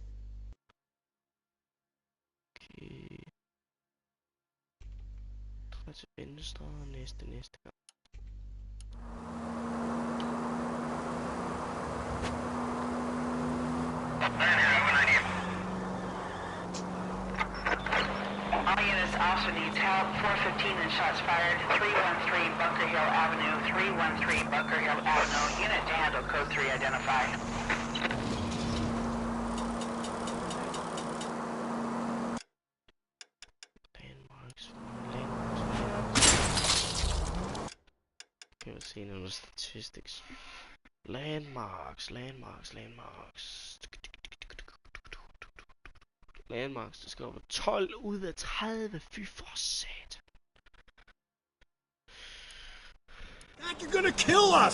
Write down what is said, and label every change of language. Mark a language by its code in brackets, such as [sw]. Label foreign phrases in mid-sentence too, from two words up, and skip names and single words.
[da] Okay. Og til venstre og næste gang. [en] All units, officer needs help. 415 and shots fired. 313 Bunker Hill Avenue. 313 Bunker Hill Avenue. Unit to handle code 3 identify. [da] Kan vi se nogle statistics. Landmarks. Landmarks, det skal over 12 ud af 30. Fy for sat. [en] You're gonna kill us!